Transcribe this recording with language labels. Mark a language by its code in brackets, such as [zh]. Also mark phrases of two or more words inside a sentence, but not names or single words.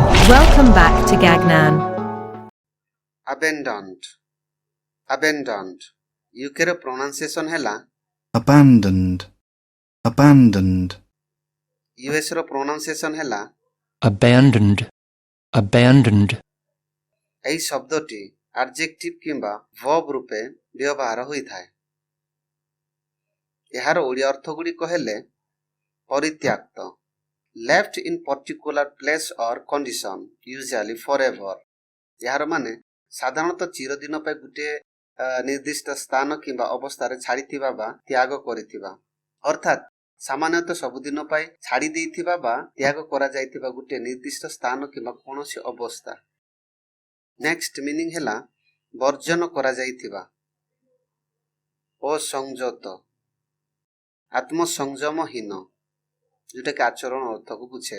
[en] Welcome back to Gagnan. Abandoned. Abandoned. [or] UK ର pronunciation ହେଲା [en] abandoned, abandoned, [or] US ର pronunciation ହେଲା [en] abandoned, abandoned, [or] ଏହି ଶବ୍ଦଟି adjective କିମ୍ବା verb ରୂପେ ବ୍ୟବହାର ହୋଇଥାଏ। ଏହାର ଓଡ଼ିଆ ଅର୍ଥ ଗୁଡ଼ିକ ହେଲେ ପରିତ୍ୟକ୍ତ, [en] left in particular place or condition, usually forever। [or] ଏହାର ମାନେ ସାଧାରଣତଃ ଚିରଦିନ ପାଇଁ ଗୋଟିଏ ନିର୍ଦ୍ଦିଷ୍ଟ ସ୍ଥାନ କିମ୍ବା ଅବସ୍ଥାରେ ଛାଡ଼ିଥିବା ବା ତ୍ୟାଗ କରିଥିବା, ଅର୍ଥାତ୍ ସାମାନ୍ୟତଃ ସବୁଦିନ ପାଇଁ ଛାଡ଼ି ଦେଇଥିବା ବା ତ୍ୟାଗ କରାଯାଇଥିବା ଗୋଟିଏ ନିର୍ଦ୍ଦିଷ୍ଟ ସ୍ଥାନ କିମ୍ବା କୌଣସି ଅବସ୍ଥା। [en] next meaning [or] ହେଲା ବର୍ଜନ କରାଯାଇଥିବା, ଅସଂଯତ, ଆତ୍ମସଂଯମହୀନ, ଯୋଉଟାକି ଆଚରଣ ଅର୍ଥକୁ ବୁଝେଇବ।